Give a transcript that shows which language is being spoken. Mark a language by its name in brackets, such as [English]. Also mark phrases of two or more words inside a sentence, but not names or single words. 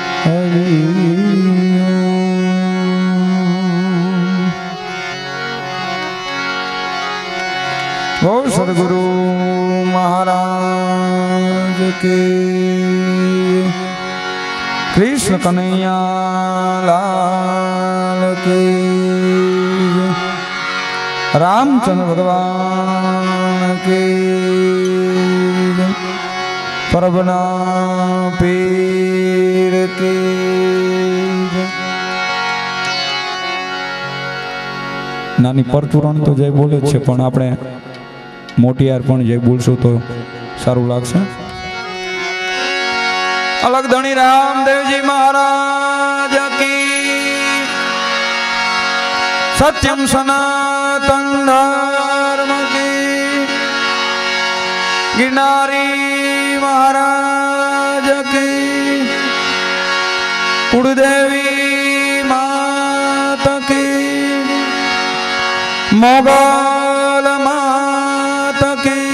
[Hindi] हरि वो सदगुरु महाराज के कृष्ण कन्हैया लाल के रामचंद्र भगवान के परबना [Gujarati] પીર કે નાની પરચુરણ તો જય બોલે છે પણ આપણે મોટિયાર પણ જય બોલશો તો સારું લાગશે। [Hindi] अलग धनी रामदेव जी महाराज की सत्यम सनातन धर्म की गिरनारी महाराज की कुलदेवी माता की मोगल माता की